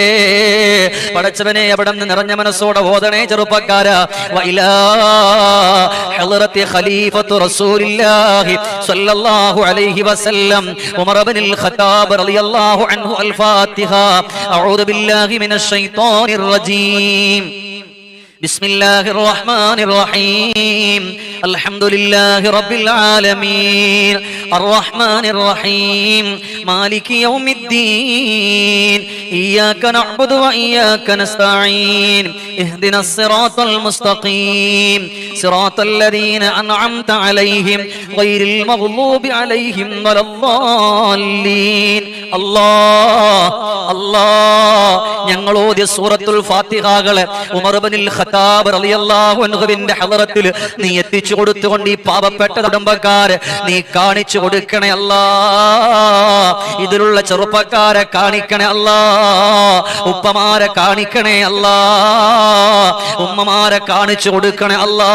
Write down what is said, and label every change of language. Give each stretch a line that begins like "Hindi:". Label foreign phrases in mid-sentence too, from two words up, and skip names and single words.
Malayalam: പടച്ചവനെ, അവിടെ നിന്ന് നിറഞ്ഞ മനസ്സോടെ ഓതണേ ചെറുപ്പക്കാരാ.
Arabic: وإلى حضرة خليفة رسول الله صلى الله عليه وسلم عمر ابن الخطاب رضي الله عنه الفاتحة. أعوذ بالله من الشيطان الرجيم. بسم الله الرحمن الرحيم. الحمد لله رب العالمين الرحمن الرحيم مالك يوم الدين إياك نعبد وإياك نستعين اهدنا الصراط المستقيم صراط الذين أنعمت عليهم غير المغضوب عليهم ولا الضالين. الله الله
Malayalam: ഞങ്ങൾ ഓതിയ സൂറത്തുൽ ഫാത്തിഹകളെ ഉമർ ഇബ്നുൽ ഖത്താബ് റളിയല്ലാഹു അൻഹുവിന്റെ ഹളറത്തിൽ നീ എത്തിച്ചു കൊടുത്തുകൊണ്ട് ഈ പാവപ്പെട്ട കുടുംബക്കാരെ നീ കാണിച്ചു കൊടുക്കണേ അല്ലാ. ഇതിലുള്ള ചെറുപ്പക്കാരെ കാണിക്കണേ അല്ലാ. ഉപ്പമാരെ കാണിക്കണേ അല്ലാ. ഉമ്മമാരെ കാണിച്ചു കൊടുക്കണേ അല്ലാ.